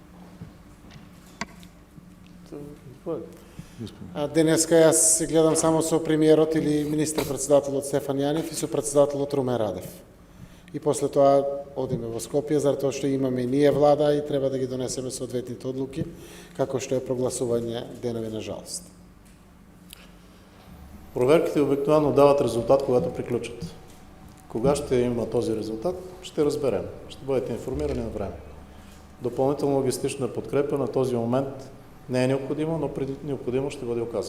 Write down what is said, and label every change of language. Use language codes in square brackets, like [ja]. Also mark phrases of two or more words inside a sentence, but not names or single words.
[mk] Денеска аз се гледам само со премиерот или министр-председателот Стефан Јанев и со председателот Румен Радев. И после тоа одиме во Скопје, затоа што имаме и ние влада и треба да ги донесеме соодветните одлуки, како што е прогласување денови на жалост. [bg] Проверките обикновено дават резултат, когато приключат. Кога ще има този резултат, ще разберем. Ще бъдете информирани на време. Допълнителна логистична подкрепа на този момент не е необходимо, но преди необходимо ще бъде оказан.